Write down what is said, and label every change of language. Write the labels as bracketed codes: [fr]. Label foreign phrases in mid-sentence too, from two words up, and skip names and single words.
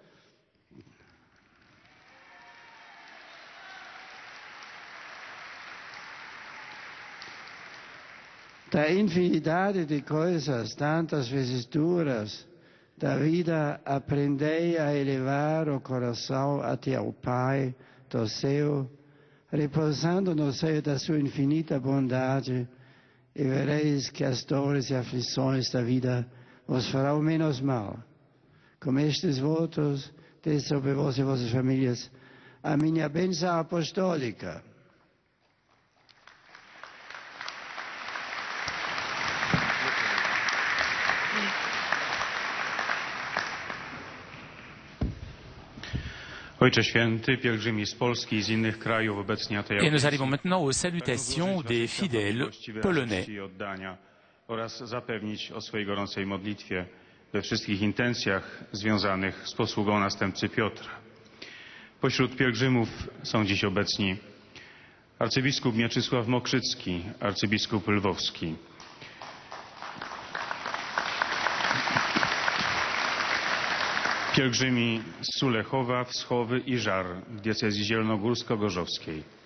[pt] Da infinidade de coisas, tantas vezes duras, da vida aprendei a elevar o coração até ao Pai do céu, repousando no seio da sua infinita bondade, e vereis que as dores e aflições da vida vos farão menos mal. Com estes votos, desde sobre vós e vossas famílias a minha bênção apostólica. [pl] Ojcze Święty, pielgrzymi z Polski i z innych krajów obecnie na tej [fr] Et nous [pl] audiencji [fr] arrivons maintenant aux salutations des fidèles polonais. [pl] i oddania oraz zapewnić o swojej gorącej modlitwie we wszystkich intencjach związanych z posługą następcy Piotra. Pośród pielgrzymów są dziś obecni arcybiskup Mieczysław Mokrzycki, arcybiskup lwowski, pielgrzymi z Sulechowa, Wschowy i Żar w diecezji zielonogórsko-gorzowskiej.